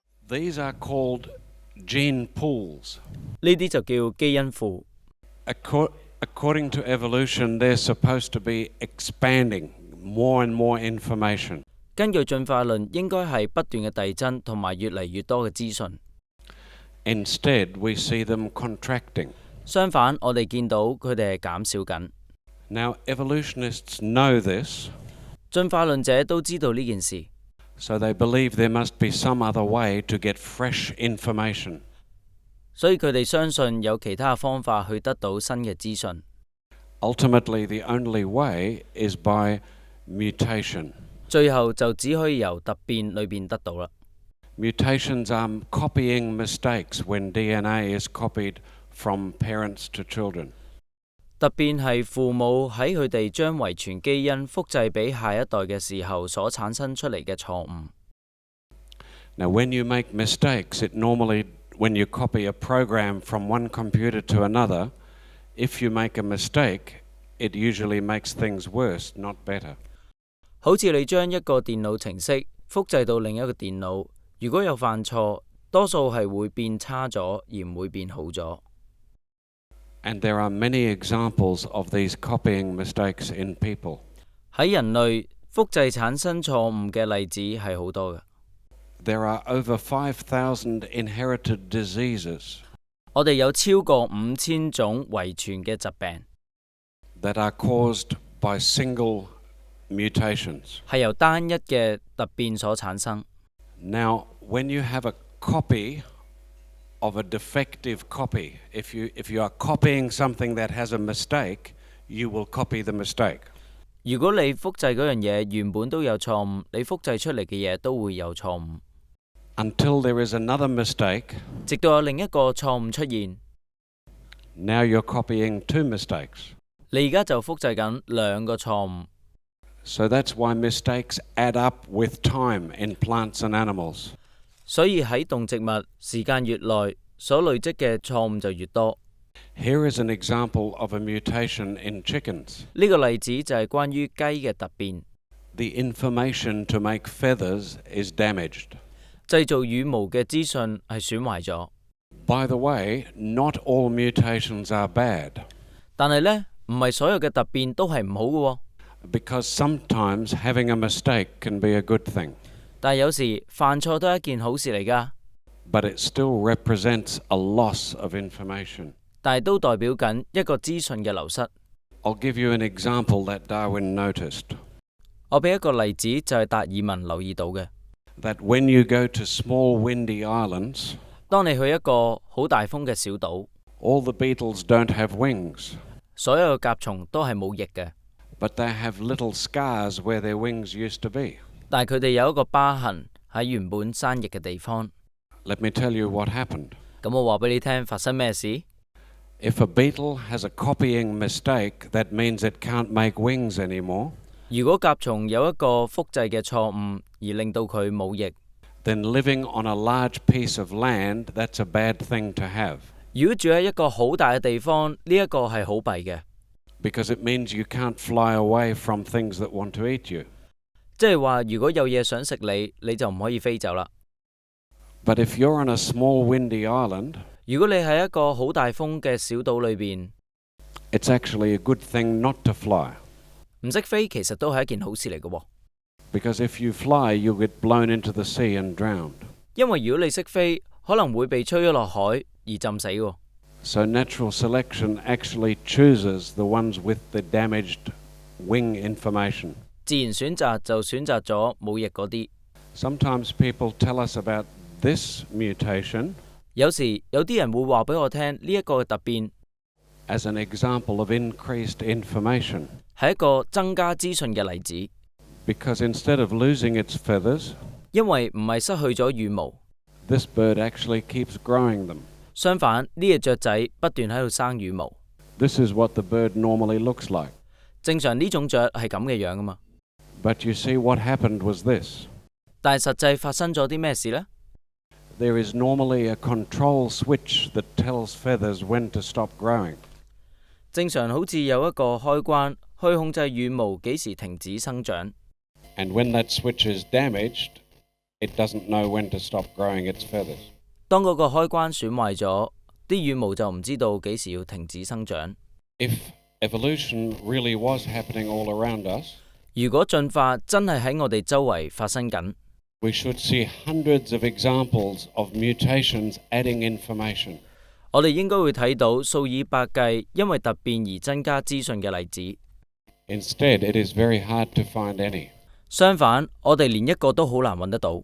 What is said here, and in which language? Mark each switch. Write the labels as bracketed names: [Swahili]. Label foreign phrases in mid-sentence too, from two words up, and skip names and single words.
[English] These are called gene pools. [Cantonese] 呢啲就叫基因庫。 [English] According to evolution, they're supposed to be expanding more and more information. [Cantonese] 根據進化論，應該係不斷嘅遞增同埋越嚟越多嘅資訊。 [English] Instead, we see them contracting. [Cantonese] 相反，我哋見到佢哋係減少緊。 [English] Now, evolutionists know this. [Cantonese] 進化論者都知道呢件事。 [English] So they believe there must be some other way to get fresh information. [Cantonese] 所以佢哋相信有其他方法去得到新嘅資訊。 [English] Ultimately, the only way is by mutation. [Cantonese] 最後就只可以由突變裏邊得到啦。 [English] Mutations are copying mistakes when DNA is copied from parents to children. [Cantonese] 突變係父母喺佢哋將遺傳基因複製俾下一代嘅時候所產生出嚟嘅錯誤。 [English] Now, when you make mistakes, when you copy a program from one computer to another, if you make a mistake, it usually makes things worse, not better. [Cantonese] 好似你將一個電腦程式複製到另一個電腦，如果有犯錯，多數係會變差咗，而唔會變好咗。 [English] And there are many examples of these copying mistakes in people. [Cantonese] 喺人類，複製產生錯誤嘅例子係好多嘅。 [English] There are over 5,000 inherited diseases. [Cantonese] 我哋有超過5000種遺傳嘅疾病 [English] that are caused by single mutations. [Cantonese] 係由單一嘅突變所產生。 [English] Now, when you have a copy of a defective copy, if you are copying something that has a mistake, you will copy the mistake. [Cantonese] 如果你複製嗰樣嘢原本都有錯誤，你複製出嚟嘅嘢都會有錯誤。 [English] Until there is another mistake, [Cantonese] 直到有另一個錯誤出現。 [English] Now you're copying two mistakes. [Cantonese] 你而家就複製緊兩個錯誤。 [English] So that's why mistakes add up with time in plants and animals. [Cantonese] 所以喺動植物，時間越耐，所累積嘅錯誤就越多。 [English] Here is an example of a mutation in chickens. [Cantonese] 呢個例子就係關於雞嘅突變。 [English] The information to make feathers is damaged. [Cantonese] 製造羽毛嘅資訊係損壞咗。 [English] By the way, not all mutations are bad. [Cantonese] 但係呢，唔係所有嘅突變都係唔好嘅喎。 [English] Because sometimes having a mistake can be a good thing. [Cantonese] 但係有時犯錯都係一件好事嚟㗎。 [English] But it still represents a loss of information. [Cantonese] 但係都代表緊一個資訊嘅流失。 [English] I'll give you an example that Darwin noticed. [Cantonese] 我俾一個例子就係達爾文留意到嘅。 [English] That when you go to small windy islands, [Cantonese] 當你去一個好大風嘅小島 [English] all the beetles don't have wings. [Cantonese] 所有嘅甲蟲都係冇翼嘅。 [English] But they have little scars where their wings used to be. [Cantonese] 但係佢哋有一個疤痕喺原本生翼嘅地方。 [English] Let me tell you what happened. [Cantonese] 咁我話俾你聽發生咩事？ [English] If a beetle has a copying mistake, that means it can't make wings anymore. [Cantonese] 如果甲蟲有一個複製嘅錯誤而令到佢冇翼， [English] then living on a large piece of land, that's a bad thing to have. [Cantonese] 如果住喺一個好大嘅地方，呢一個係好弊嘅。 [English] Because it means you can't fly away from things that want to eat you. [Cantonese] 即係話，如果有嘢想食你，你就唔可以飛走啦。 [English] But if you're on a small windy island, [Cantonese] 如果你喺一個好大風嘅小島裏邊， [English] it's actually a good thing not to fly. [Cantonese] 唔識飛其實都係一件好事嚟嘅喎。 [English] Because if you fly, you'll get blown into the sea and drowned. [Cantonese] 因為如果你識飛，可能會被吹咗落海而浸死喎。 [English] So natural selection actually chooses the ones with the damaged wing information. [Cantonese] 自然選擇就選擇咗冇翼嗰啲。 [English] Sometimes people tell us about this mutation [Cantonese] 有時有啲人會話俾我聽呢一個突變 [English] as an example of increased information. [Cantonese] 係一個增加資訊嘅例子。 [English] Because instead of losing its feathers, [Cantonese] 因為唔係失去咗羽毛， [English] this bird actually keeps growing them. [Cantonese] 相反呢隻雀仔不斷喺度生羽毛。 [English] This is what the bird normally looks like. [Cantonese] 正常呢種雀係咁嘅樣噶嘛。 [English] But you see what happened was this. [Cantonese] 但係實際發生咗啲咩事呢？ [English] There is normally a control switch that tells feathers when to stop growing. [Cantonese] 正常好似有一個開關去控制羽毛幾時停止生長。 [English] And when that switch is damaged, it doesn't know when to stop growing its feathers. [Cantonese] 當嗰個開關損壞咗，啲羽毛就唔知道幾時要停止生長。 [English] If evolution really was happening all around us, [Cantonese] 如果進化真係喺我哋周圍發生緊， [English] we should see hundreds of examples of mutations adding information. [Cantonese] 我哋應該會睇到數以百計因為突變而增加資訊嘅例子。 [English] Instead, it is very hard to find any. [Cantonese] 相反，我哋連一個都好難揾得到。